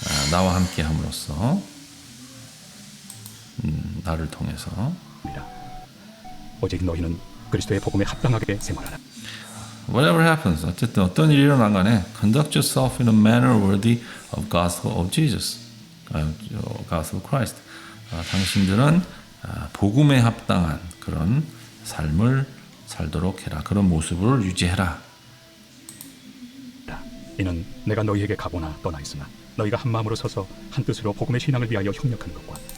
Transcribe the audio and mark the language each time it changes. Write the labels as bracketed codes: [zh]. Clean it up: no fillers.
[ko] 나와 함께 함으로써 나를 통해서. 오직 너희는 그리스도의 복음에 합당하게 생활하라. [en] Whatever happens, [ko] 어쨌든 어떤 일이 일어난 간에 [en] conduct yourself in a manner worthy of gospel of Jesus, gospel of Christ. [ko] 당신들은 복음에 합당한 그런 삶을 살도록 해라. 그런 모습을 유지해라. 이는 내가 너희에게 가거나 떠나 있으나 너희가 한 마음으로 서서 한 뜻으로 복음의 신앙을 위하여 협력하는 것과